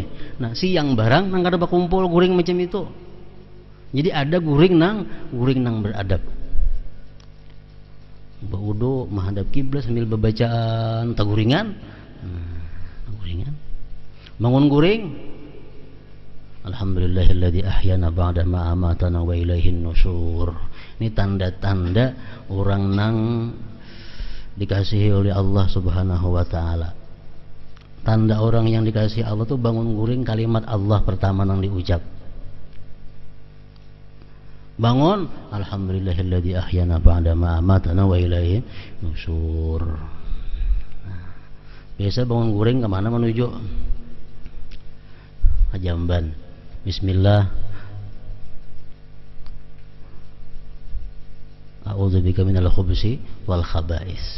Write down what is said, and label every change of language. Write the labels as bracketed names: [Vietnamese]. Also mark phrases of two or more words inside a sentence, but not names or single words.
[Banjar] Nah, siang barang nang kada bakumpul guring macam itu. Jadi ada guring nang beradab. Berwudu menghadap kiblat sambil berbacaan taguringan. Guringan. Bangun guring. [Arabic] الحمد لله الذي أحيانا بعد ما أماتنا وإليه النشور. [Banjar] Ini tanda-tanda orang nang dikasihi oleh Allah [Arabic] سبحانه وتعالى. [Banjar] Tanda orang yang dikasihi Allah tuh bangun guring kalimat Allah pertama nang diucap. [Arabic] Bangun, الحمد لله الذي أحيانا بعد ما أماتنا وإليه النشور. [Banjar] Biasa bangun guring kemana menuju? Ke jamban. Bismillah. [Arabic] أعوذ بك من الخبث والخبائث.